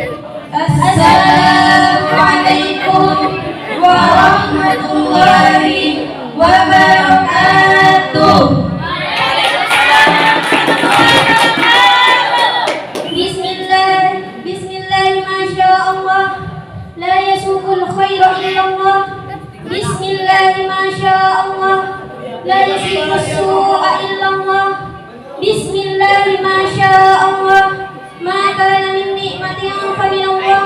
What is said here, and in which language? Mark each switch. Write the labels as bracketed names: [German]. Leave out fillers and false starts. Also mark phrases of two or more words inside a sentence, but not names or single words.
[Arabic] السلام عليكم ورحمة الله وبركاته. Bismillah, masyaallah. لا يسوق الخير إلا الله. بسم الله، ما شاء الله. لا يسوق السوء إلا الله. بسم الله، ما شاء الله. ما كان من نعمة فمن الله.